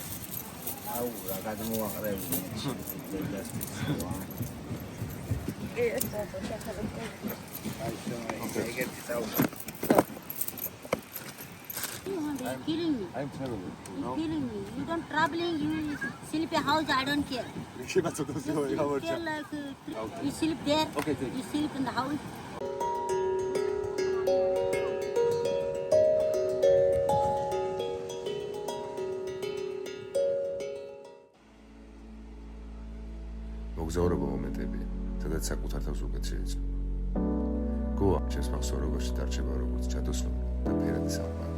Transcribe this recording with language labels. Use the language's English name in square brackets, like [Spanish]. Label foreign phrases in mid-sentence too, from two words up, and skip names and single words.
[English] You're killing me. I'm terrible. You're killing me. You don't traveling, you sleep a house, I don't care. You care like you sleep there, you sleep in the house. [Georgian] მოგზაურობა მომენტებია, სადაც საკუთარ თავს უკეთ შეიძლება. გოა ჩემს მახსოვრობაში დარჩება როგორც ჩადოსნული და ფერადი სამყარო.